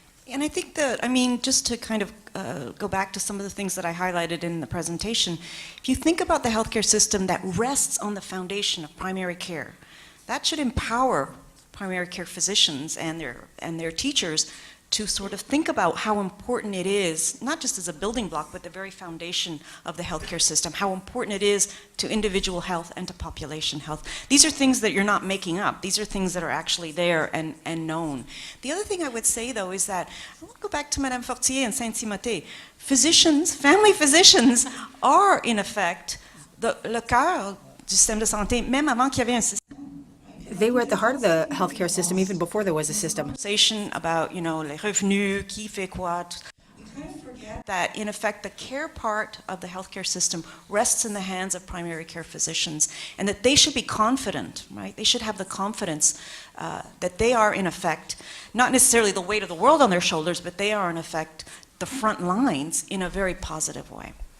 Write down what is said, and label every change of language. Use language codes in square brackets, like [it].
[en] And I think that, I mean, just to kind of go back to some of the things that I highlighted in the presentation, if you think about the healthcare system that rests on the foundation of primary care, that should empower primary care physicians and their teachers to sort of think about how important it is, not just as a building block, but the very foundation of the healthcare system, how important it is to individual health and to population health. These are things that you're not making up. These are things that are actually there and known. The other thing I would say, though, is that, I want to go back to Madame Fortier and Saint-Timothée. Physicians, family physicians, are, in effect, [fr] le cœur du système de santé, même avant qu'il y avait un système. [en] They were at the heart of the healthcare system even before there was a system. Conversation about, you know, [fr] les revenus, qui fait quoi. [en] We kind of forget that, in effect, the care part of the healthcare system rests in the hands of primary care physicians, and that they should be confident, right? They should have the confidence that they are, in effect, not necessarily the weight of the world on their shoulders, but they are, in effect, the front lines in a very positive way.